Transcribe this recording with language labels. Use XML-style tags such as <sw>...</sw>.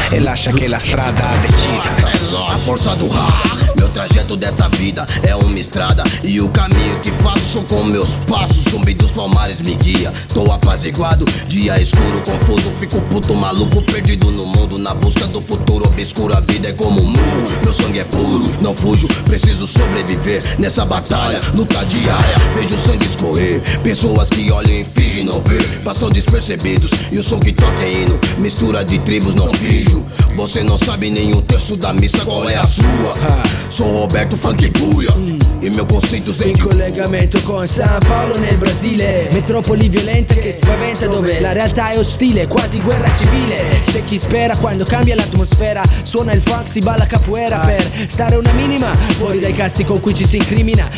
<it>E lascia che la strada decida.</it> <pt>A força do rap. Meu trajeto dessa vida é uma estrada. E o caminho que faço são com meus passos. Zumbi dos palmares me guia. Tô apaziguado, dia escuro, confuso. Fico puto, maluco, perdido no mundo. Na busca do futuro obscuro, a vida é como um muro. Meu sangue é puro, não fujo. Preciso sobreviver nessa batalha, luta diária. Vejo sangue escorrer, pessoas que olham e fingem não ver. Passam despercebidos, e o som que toca é hino. Mistura de tribos, não vejo. Você não sabe nem o terço da missa, qual é a sua? Sou Roberto Funk Buia. E meu conceito Zé</pt> <it>em collegamento con San Paolo nel Brasile. Metropoli violenta che spaventa, dove la realtà è ostile, quasi guerra civile. C'è chi spera quando cambia l'atmosfera. Suona il funk, si balla capoeira per stare una minima fuori dai cazzi con cui ci si incrimina.</it>